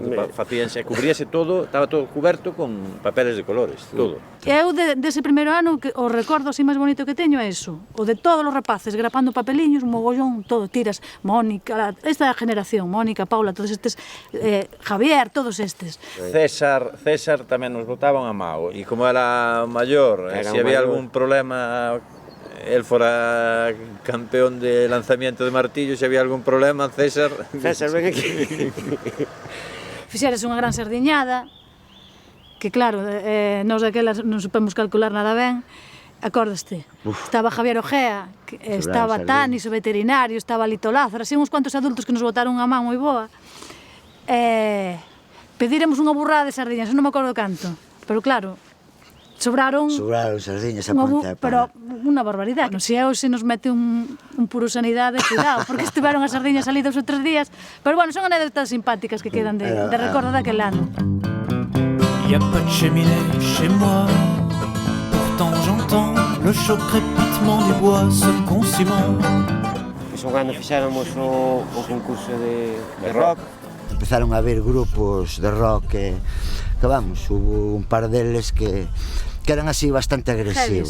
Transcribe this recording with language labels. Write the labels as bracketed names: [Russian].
[Galician] Facíanse, cubríase todo, estaba todo cuberto con papeles de colores, todo. Eu, dese primeiro ano, o recordo así máis bonito que teño é eso, o de todos os rapaces grapando papeliños, un mogollón, todo, tiras, Mónica, esta generación, Mónica, Paula, todos estes, Javier, todos estes. César tamén nos botaban a mao, e como era maior, se había algún problema... El fora campeón de lanzamiento de martillo, se había algún problema, César, ven aquí. Fixeras unha gran sardiñada, que claro, nós daquelas non supemos calcular nada ben, acórdaste, estaba Javier Ojea, estaba Tanis, o veterinario, estaba Lito Lázaro, así uns cuantos adultos que nos botaron unha man moi boa. Pediremos unha burrada de sardiñas, non me acordo canto, pero claro, sobraron sardiñas a ponta. Pero unha barbaridade. Se hoxe nos mete un puro sanidade, cuidado, porque estiveron as sardiñas ali 2 ou 3 días. Pero bueno, son anécdotas simpáticas que quedan de recordo daquel ano. [French] Y a pas de cheminée chez moi, pourtant j'entends le chaud crépitement du bois se consumant. [Galician] Un ano fixéramos o concurso de rock. Empezaron a haber grupos de rock que vamos, hubo un par deles que eran así bastante agresivos.